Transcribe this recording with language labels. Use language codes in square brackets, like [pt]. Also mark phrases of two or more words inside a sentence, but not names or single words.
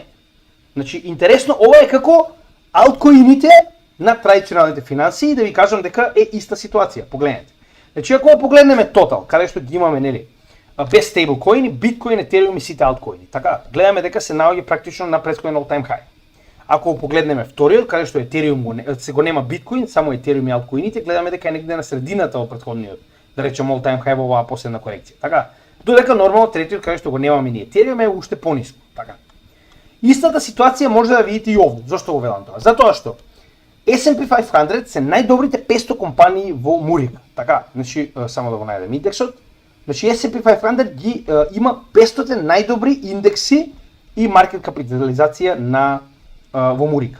[mk] Значи, интересно, ова е како алткоините на традиционалните финанси и да ви кажам дека е иста ситуација. Погледнете. Значи, ако погледнеме Total, каде што ги имаме, нели, без стейблкоини, биткоин, етериум и сите алткоини. Така, гледаме дека се наоѓа практично на претходен [en] all-time high. [mk] Ако погледнеме вториот, каде што етериум го нема биткоин, само етериум и алткоините, гледаме дека е негде на средината од претходниот, да речеме [en] all-time high [mk] во оваа последна корекција. Така, додека нормално третиот каде што го немаме ни етериум е уште пониско. Така. Истата ситуација може да видите и овде. Зошто го велам тоа? Затоа што S&P 500 се најдобрите 500 компании во Мурика. Така, значи само да го најдем индексот. Значи S&P 500 ги има 500 најдобри индекси и маркет капитализација на во Мурика.